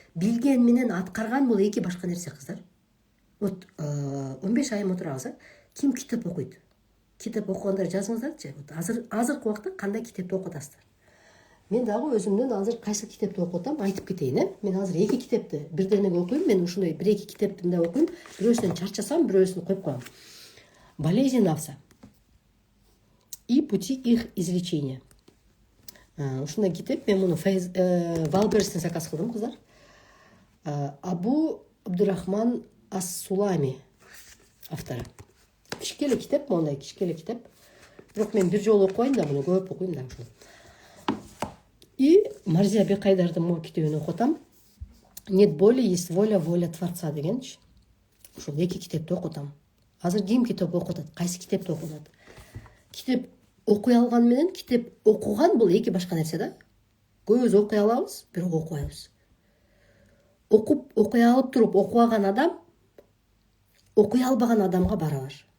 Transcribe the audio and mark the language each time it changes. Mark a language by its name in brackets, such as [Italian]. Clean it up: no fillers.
[Kyrgyz] Билген менен аткарган бул эки башка нерсе, кыздар. Вот 15 айым отурабыз, ким китеп окуйт? Китеп окугандар жазыңыздарчы. Азыркы убакта кандай китепти окуп атасыздар? Мен дагы өзүмдөн азыр кайсы китепти окуп атам, айтып кетейин, Мен азыр эки китепти бирденеге окуйм. Мен ушундай бир-эки китепти мындай окуйм. Бирөөсүнөн чарчасам, бирөөсүн коюп коем. [Russian] Болезнь Навса и пути их излечения. [Kyrgyz] Ушундай китеп, мен муну Валберстен заказ кылдым, кыздар. Абу Абдурахман Ас-Сулами автору. Кичкеле китеп, мондай кичкеле китеп. Бирок мен бир жолу окуйм да, муну көп окуйм да ушул. И Марзия Бекайдардын могу китебин окуп атам. [Russian] Нет боли, есть воля, воля Творца [Kyrgyz] дегенчи. Ушул эки китепти окуп атам. Азыр ким китеп окуп атат? Кайсы китепти окуп атат? Китеп окуй алган менен китеп окуган бул эки башка нерсе да. Көбүбүз окуй алабыз, бирок окубайбыз. Окуй алып туруп окубаган адам окуй албаган адамга барабар.